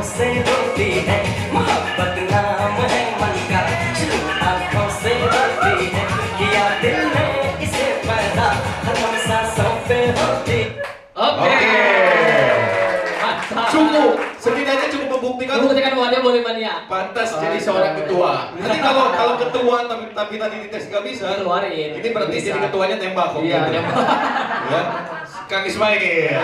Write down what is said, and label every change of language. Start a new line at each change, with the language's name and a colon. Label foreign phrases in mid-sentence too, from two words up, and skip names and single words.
Hindi: से रोती है मोहब्बत नाम है मन का जो आँखों से रोती है किया दिल ने इसे पैदा हम सांसों पे होती
Indonesian: Oke. Oke. Mantap. Cukup. Setidaknya cukup membuktikan Buktikan bahwa dia Bolimania. pantas jadi seorang ketua. Nanti kalau ketua tapi tadi dites nggak bisa, Keluarin. ini berarti Bisa. jadi ketuanya tembak kok. Iya, gitu. tembak. Ya, Kang Ismail.